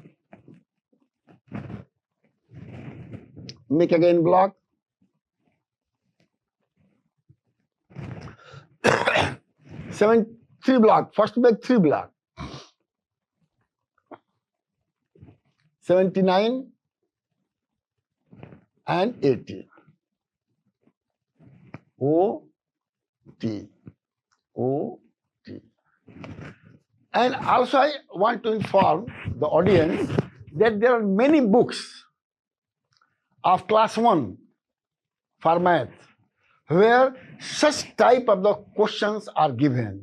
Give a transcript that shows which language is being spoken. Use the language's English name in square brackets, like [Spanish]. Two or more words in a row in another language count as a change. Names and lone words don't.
[English] Make again block. 3 block. First make 3 block. 79 and 80. O, T. O, T. And also I want to inform the audience that there are many books of class 1 for math where such type of the questions are given.